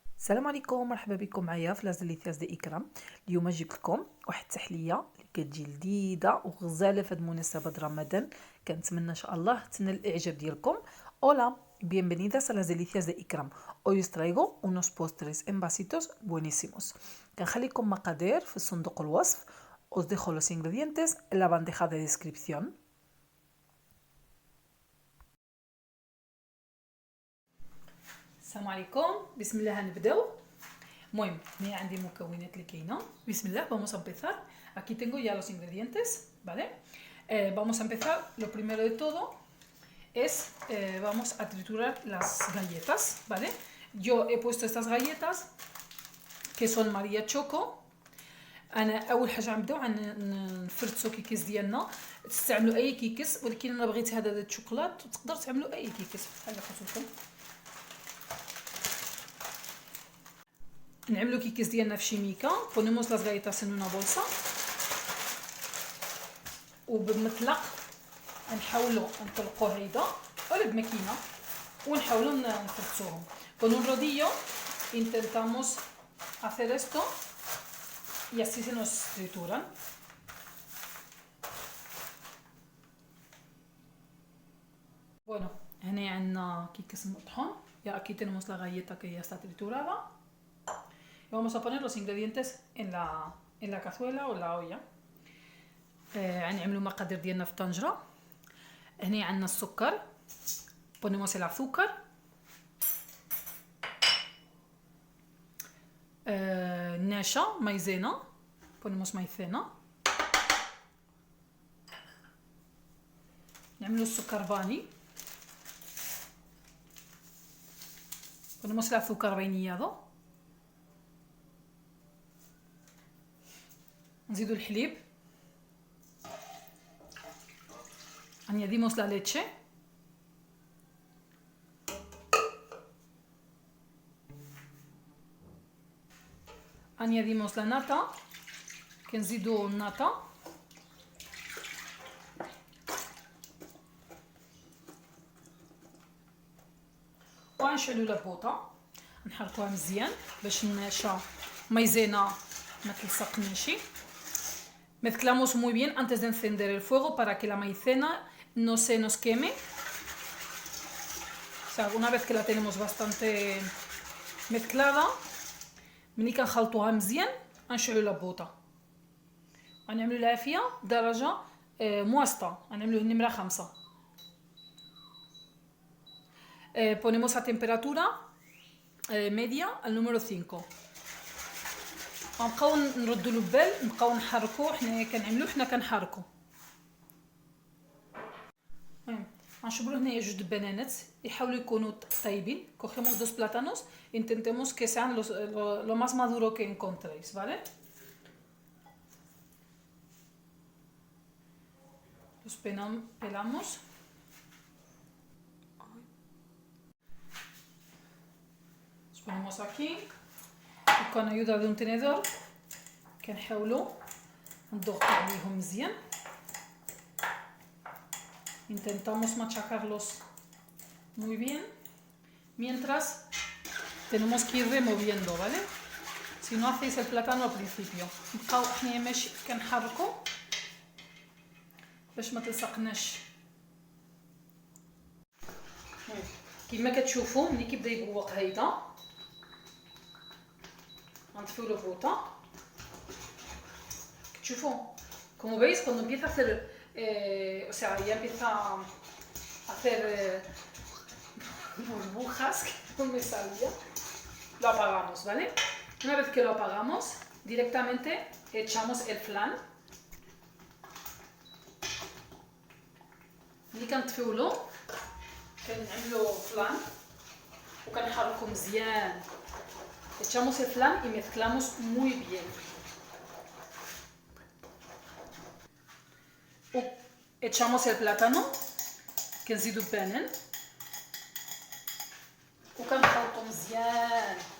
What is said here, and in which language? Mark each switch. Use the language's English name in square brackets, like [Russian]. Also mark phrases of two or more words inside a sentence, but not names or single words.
[Arabic] السلام عليكم، مرحبا بكم معايا في لاز ديليسياس دي اكرام. اليوم جبت لكم واحد التحليه اللي كتجي لذيذه وغزاله في هذه المناسبه د رمضان. كنتمنى ان شاء الله تنال الاعجاب ديالكم. [Spanish] اولا bienvenidas a las delicias de Ikram. Hoy os traigo unos postres en vasitos buenísimos. [Arabic] كنخليكم مقادير في صندوق الوصف. [Spanish] Os dejo los ingredientes en la bandeja de descripción. [Arabic] السلام عليكم، بسم الله هنبداو. المهم هنا عندي المكونات اللي كاينه. بسم الله. [Spanish] Vamos a empezar. Aquí tengo ya los ingredientes, ¿vale? Vamos a empezar. Lo primero de todo es vamos a triturar las galletas, ¿vale? Yo he puesto estas galletas que son María Choco. [Arabic] انا اول حاجه غنبداو نفرتو كيكس ديالنا. تستعملوا اي كيكس، ولكن انا بغيت هذا د الشوكولات، تقدر تعملوا اي كيكس بحال اللي قلت لكم. نعملو كيكس ديالنا في شيميكا. [Spanish] ponemos las galletas en una bolsa [Arabic] وبمطلق نحاولوا نطلقوا هيدا ولا بماكينه ونحاولوا نفرتوهم. [Spanish] con un rodillo intentamos hacer esto y así se nos trituran. Bueno, [Arabic] هنا عندنا كيكس مطحون. [Spanish] Ya aquí tenemos la galleta que ya está triturada. Y vamos a poner los ingredientes en la cazuela o la olla. [Arabic] غنعملوا مقادير ديالنا في طنجره. هنا عندنا السكر. [Spanish] ponemos el azúcar. [Arabic] نشا مايزينا. [Spanish] ponemos maicena. [Arabic] نعملوا السكر فاني. [Spanish] ponemos el azúcar vainillado. [Arabic] نزيدو الحليب. [Spanish] añadimos la leche. añadimos la nata. [Arabic] كنزيدو الناتا. وغنشعلو البوطه نحركوها مزيان باش النشا مايزينا ما تلصقناش. [Spanish] Mezclamos muy bien antes de encender el fuego para que la maicena no se nos queme. O sea, una vez que la tenemos bastante mezclada, [Arabic] ملي كنخلطوها مزيان غنشعلو البوطه. غنعملو العافيه درجه متوسطه، غنعملوه النمره 5. [Spanish] ponemos a temperatura media al número 5. [Arabic] غنبقاو نردوا له البال، نبقاو نحركوه. حنايا كنعملوه، حنا كنحركو. المهم غنشبروا هنايا جوج بنانات يحاولوا يكونوا طيبين. [Spanish] cogemos dos plátanos, intentemos que sean lo más maduro que encontréis, ¿vale? los pelamos. los ponemos aquí. [Arabic] وكان [Spanish] ayuda de un tenedor [Arabic] كنحاولوا نضغطوا عليهم مزيان. [Spanish] intentamos machacarlos muy bien mientras tenemos que ir removiendo, ¿vale? si no hacéis el plátano al principio. [Arabic] نبقاو حنا ماشي كنحركوا باش ما تلصقناش. كما كتشوفوا ملي كيبدا يبوق هيدا نطفيو البوطه. [Spanish] تشوفوا como veis cuando empieza a hacer o sea ya empieza a hacer burbujas que no me salía, lo apagamos, ¿vale? una vez que lo apagamos directamente echamos el flan. [Arabic] ملي كنطفيولو كنعملو فلان وكنحركو مزيان. [Spanish] echamos el flan y mezclamos muy bien. echamos el plátano [Arabic] كنزيدو البنان وكنخلطو مزيان.